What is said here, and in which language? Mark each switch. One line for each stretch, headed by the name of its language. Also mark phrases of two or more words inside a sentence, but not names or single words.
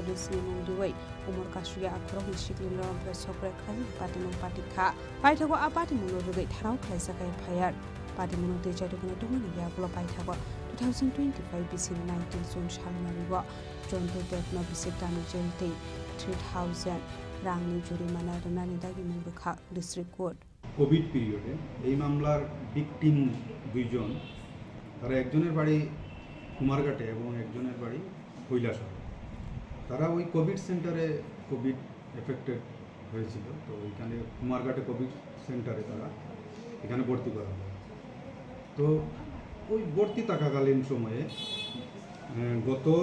Kok Borok: Chini Mungriwei Umar Kashuge Akrogni Siklino Rompres Sokre Klani Party Mung Party Kha Paithago a Party Munurugai Tharau Khlaisakai Phayar Party Munuti Jadugana Dumani Yagula Paithago 2025 BCni 19 June Shalmario Jontu Depno Bisik Tamni Jail Te 3,000 Rangni Jurimana Ranani Dagi Mungrikha
English: District Court
Bangla: কোভিড পিরিয়ডে এই মামলার ভিকটিম দুইজন তারা একজনের বাড়ি কুমারঘাটে এবং একজনের বাড়ি কৈলাসহর তারা ওই কোভিড সেন্টারে কোভিড এফেক্টেড হয়েছিল তো এখানে কুমারঘাটে কোভিড সেন্টারে তারা এখানে ভর্তি করা হয় তো ওই ভর্তি থাকাকালীন সময়ে গত